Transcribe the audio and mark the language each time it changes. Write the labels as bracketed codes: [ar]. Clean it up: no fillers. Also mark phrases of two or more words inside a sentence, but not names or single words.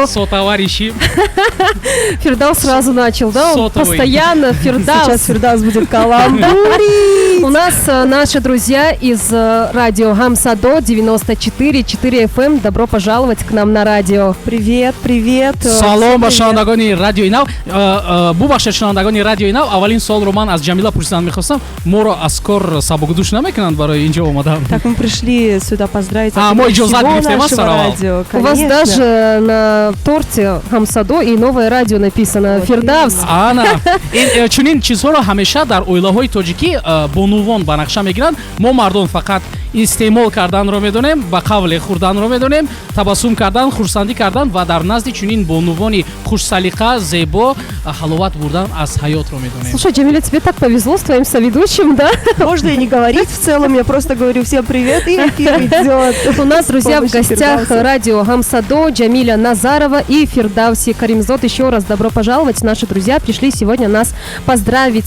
[ru] Сотоварищи. Фирдаус сразу начал, да? Он Сотовый. постоянно Фирдаус. Сейчас Фирдаус будет каламбурить. У нас наши друзья из радио Хамсадо 94.4 FM. Добро пожаловать к нам на радио. Привет, привет. [tg] Салом ба шунавандагони радио Инав. Бубахшед шунавандагони радио Инав. Аввалин суолро ман аз Ҷамила пурсидан мехостам. Моро аз кор сабукдуш намекунанд барои инҷо омадан. [ru] Так мы пришли сюда поздравить. [tg] Мы иджозат гирифтем аст сараввал. [ru] У вас даже на торте Хамсадо и новое радио написано. Фирдаус. [tg] Ана. Ин чунин чизҳоро ҳамеша дар оилаҳои тоҷикӣ бонувон ба нақша мегиранд. Мо мардон фақат истеъмол карданро медонем, ба қавле хӯрданро медонем, табассум кардан, хурсандӣ кардан ва дар назди чунин бонувони хушсалиқа, зебо ҳаловат бурдан аз ҳаётро медонем. [ru] Слушай, Джамиля, тебе так повезло с твоим соведущим, да? Можно и не говорить в целом, я просто говорю всем привет, и эфир идет. У нас, друзья, в гостях радио Хамсадо, Джамиля Назарова и Фирдауси Каримзод. Еще раз добро пожаловать. Наши друзья пришли сегодня нас поздравить.